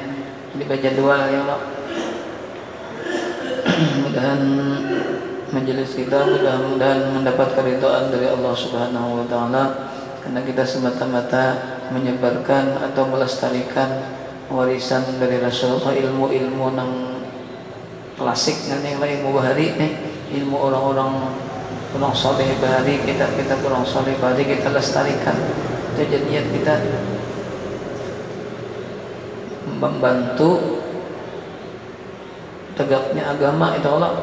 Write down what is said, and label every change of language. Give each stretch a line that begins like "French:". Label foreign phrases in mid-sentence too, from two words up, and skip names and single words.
Indonesian: Jadi baca 2 ya Allah. Mudah-mudahan majelis kita mudah-mudahan mendapat keridhaan dari Allah
Arabic: سبحانه وتعالى,
Indonesian: karena kita semata-mata menyebarkan atau melestarikan warisan dari Rasulullah,
Banjar: ilmu-ilmu nang klasik dan yang lain ilmu bahari ilmu orang-orang saleh bahari, kita orang saleh bahari kita lestarikan.
Indonesian: Itu niat kita membantu tegaknya agama itu Allah.